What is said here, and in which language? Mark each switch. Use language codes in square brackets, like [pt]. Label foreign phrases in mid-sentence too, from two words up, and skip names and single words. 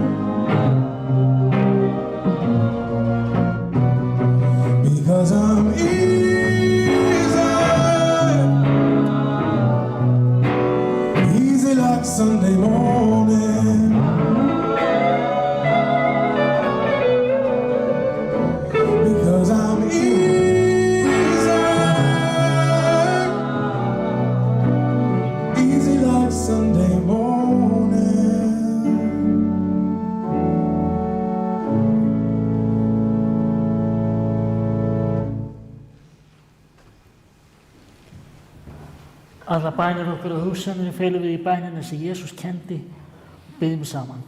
[en] Because I'm easy like Sunday morning. Because I'm easy like Sunday morning. [is] Alla bænir okkur og hugsanir felum við í bænina sem Jesús kendi og byggjum saman.